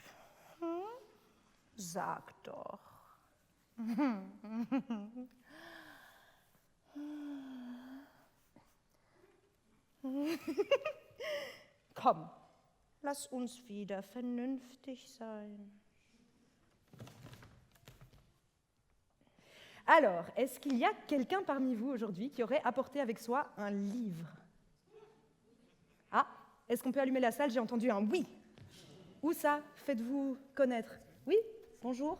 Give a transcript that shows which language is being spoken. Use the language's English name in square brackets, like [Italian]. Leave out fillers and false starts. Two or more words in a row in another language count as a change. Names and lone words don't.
[German] Hm? Sag doch. Komm, lass uns wieder vernünftig sein. [French] Alors, est-ce qu'il y a quelqu'un parmi vous aujourd'hui qui aurait apporté avec soi un livre? Ah, est-ce qu'on peut allumer la salle? J'ai entendu un oui. Où ça? Faites-vous connaître. Oui, bonjour.